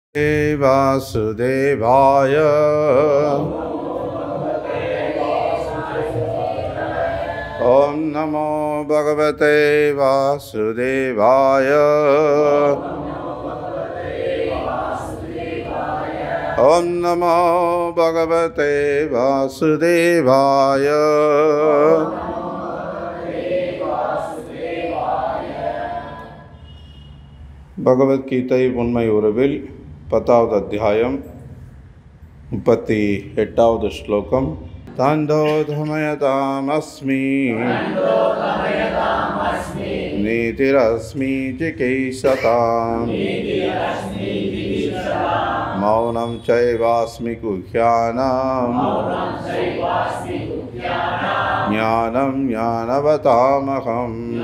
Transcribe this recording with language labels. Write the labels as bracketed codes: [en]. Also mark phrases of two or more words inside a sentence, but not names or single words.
[sa] वासुदेवाय ओम नमो भगवते वासुदेवाय ओम नमो भगवते वासुदेवाय [ta] பகவத்கீதை உண்மை உறவில் 10வது அத்தியாயம் 38வது ஸ்லோகம். [sa] தண்டோதமயதாமஸ்மி நீதிரஸ்மி சிகீஷதாம் மௌனம் சைவாஸ்மி குஹ்யானாம் ஞானம் ஞானவதாமகம்.